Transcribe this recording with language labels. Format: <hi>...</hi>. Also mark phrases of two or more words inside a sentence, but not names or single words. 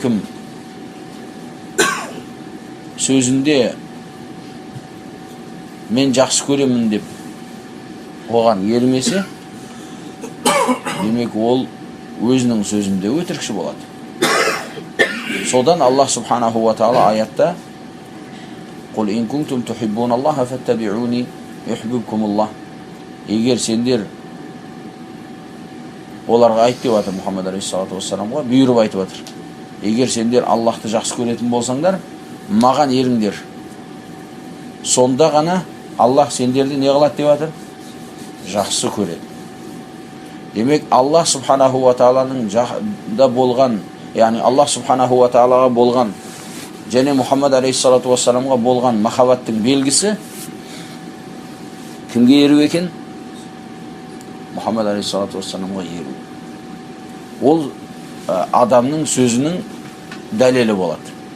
<kk>Кім сөзінде мен жақсы көремін деп оған ермесе, демек ол өзінің сөзінде өтірікші болады.</kk> <ar>Содан Аллах سبحانه وتعالى аятта «قل إن كنتم تحبون الله فاتبعوني يحببكم الله».</ar> <kk>Егер сендер, оларға айт деп жатыр Мұхаммад</kk> <ar>عليه الصلاة والسلام,</ar> <kk>бұйырып айтып жатыр. Егер сендер Аллахты жақсы көретін болсаңдар, маған еріңдер. Сонда ғана Аллах сендерді не қылады деп жатыр? Жақсы көреді. Демек Аллах</kk> <ar>سبحانه وتعالى</ar> <kk>да болған, яғни Аллах</kk> <ar>سبحانه وتعالى</ar> <kk>болған және Мұхаммад</kk> <ar>عليه الصلاة والسلام</ar> <kk>болған махаббаттың белгісі кімге еру екен? Мұхаммад</kk> <ar>عليه الصلاة والسلام</ar> <kk>еру. Ол адамның сөзінің дәлелі болады.</kk>